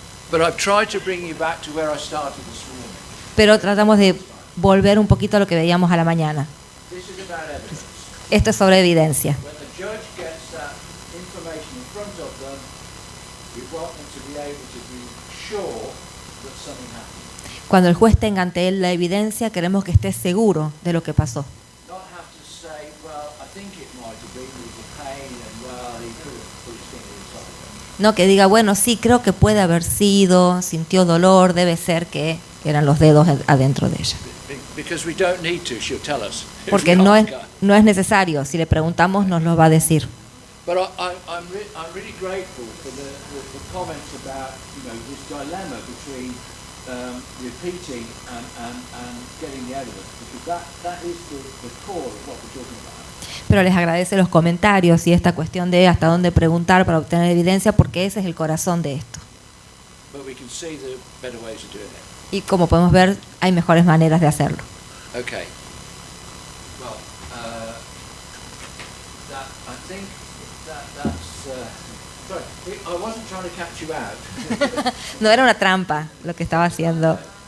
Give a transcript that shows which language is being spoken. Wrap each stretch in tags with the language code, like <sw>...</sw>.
<en>But I've tried to bring you back to where I started this morning.</en> <es>pero tratamos de volver un poquito a lo que veíamos a la mañana.</es> <en>This is about evidence.</en> <es>Esto es sobre evidencia.</es> <en>When the judge gets that information in front of them, we want them to be able to be sure that something happened.</en> <es>Cuando el juez tenga ante él la evidencia, queremos que esté seguro de lo que pasó.</es> <en>Not have to say, well, I think it might have been with the pain and well, he could have put his finger inside.</en> <es>No que diga, bueno, sí, creo que puede haber sido, sintió dolor, debe ser que eran los dedos adentro de ella.</es> <en>Because we don't need to, she'll tell us.</en> <es>Porque no es necesario, si le preguntamos nos lo va a decir.</es> <en>But I'm really grateful for the comments about, you know, this dilemma between repeating and getting the evidence, because that is the core of what we're talking about.</en> <es>Pero les agradece los comentarios y esta cuestión de hasta dónde preguntar para obtener evidencia, porque ese es el corazón de esto.</es> <en>But we can see the better ways of doing it.</en> <es>Y como podemos ver, hay mejores maneras de hacerlo.</es> <en>Okay. Well, I think that's. Sorry, I wasn't trying to catch you out.</en> <es>No era una trampa lo que estaba haciendo.</es>